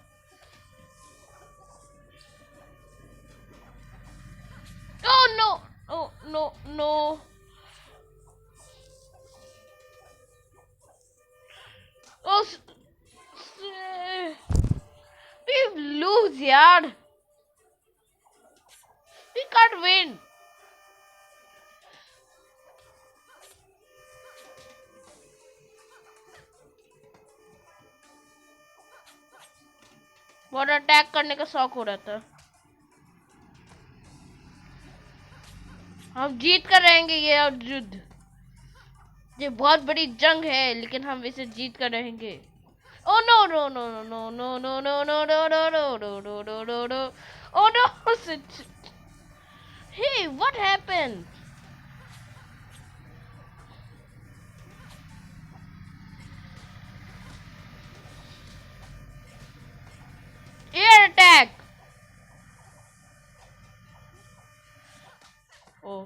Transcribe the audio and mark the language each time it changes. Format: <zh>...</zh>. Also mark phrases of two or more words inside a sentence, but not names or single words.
<en>Oh no oh no no. Oh we lose यार. We can't win.</en> <hi>बहुत अटैक करने का शौक हो रहा था. हम जीत कर रहेंगे ये युद्ध. ये बहुत बड़ी जंग है लेकिन हम इसे जीत कर रहेंगे.</hi> <en>Oh no no no no no no no no no no no no no no no no. Oh no. Hey, what happened? Air attack. Oh.</en>